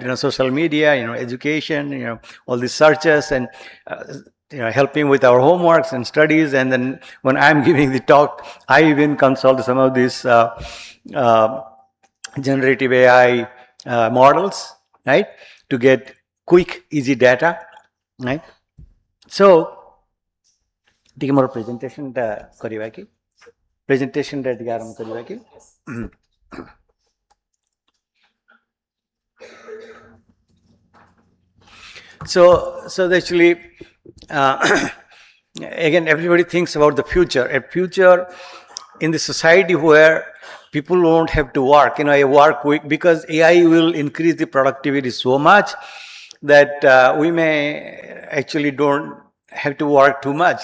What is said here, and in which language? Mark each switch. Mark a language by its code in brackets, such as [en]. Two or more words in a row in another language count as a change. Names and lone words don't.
[en] You know, social media, you know, education, you know, all these searches and you know, helping with our homeworks and studies. And then when I'm giving the talk, I even consult some of these generative AI models, right? To get quick, easy data, right? So, [or] ଟିକେ ମୋର ପ୍ରେଜେଣ୍ଟେସନଟା କରିବା କି ପ୍ରେଜେଣ୍ଟେସନଟା ଟିକେ ଆରମ୍ଭ କରିବା କି [en] so actually again everybody thinks about the future, a future in the society where people won't have to work, a work week, because AI will increase the productivity so much that we may actually don't have to work too much.